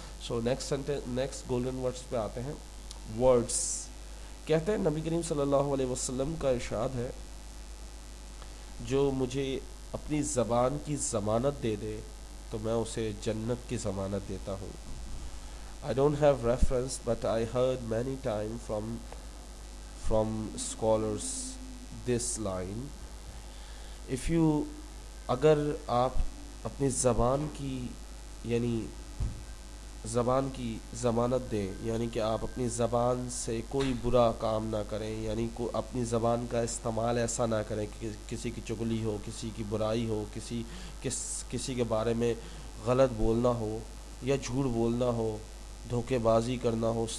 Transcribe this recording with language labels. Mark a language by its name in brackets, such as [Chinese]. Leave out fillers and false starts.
[English] so next golden words [Urdu] پہ آتے ہیں. ورڈس کہتے ہیں نبی کریم صلی اللہ علیہ وسلم کا ارشاد ہے, جو مجھے اپنی زبان کی ضمانت دے دے تو میں اسے جنت کی ضمانت دیتا ہوں. [English] I don't have reference, but I heard many times from scholars this line. if you [Urdu] اگر آپ اپنی زبان کی یعنی زبان کی ضمانت دیں, یعنی کہ آپ اپنی زبان سے کوئی برا کام نہ کریں, یعنی اپنی زبان کا استعمال ایسا نہ کریں کہ کسی کی چغلی ہو, کسی کی برائی ہو, کسی کے بارے میں غلط بولنا ہو یا جھوٹ بولنا ہو, دھوکے بازی کرنا ہو.